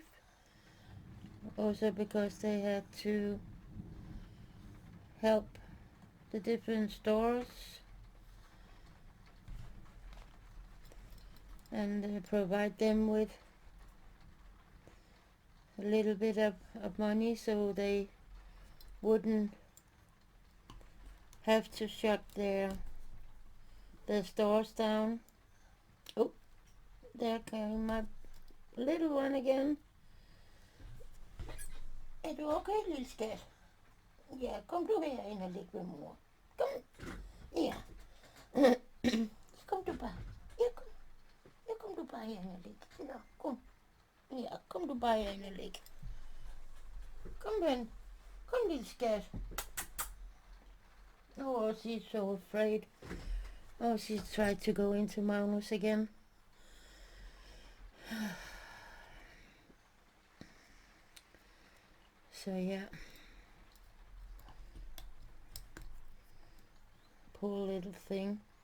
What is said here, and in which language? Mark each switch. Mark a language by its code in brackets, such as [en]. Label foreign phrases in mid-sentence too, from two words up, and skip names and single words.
[en] Also because they had to help the different stores and provide them with a little bit of money so they wouldn't have to shut their stores down. Oh, there came my little one again. [da] Er du okay, lille skat? Ja, kom du herind og ligge ved mor. Kom. Ja. Kom du bare. Ja, kom du bare herind og ligge. Nå, kom. Ja, kom du bare herind og ligge. Kom, ven. Kom, lille skat. [en] Oh, she's so afraid. Oh, she tried to go into Magnus again. So yeah, poor little thing.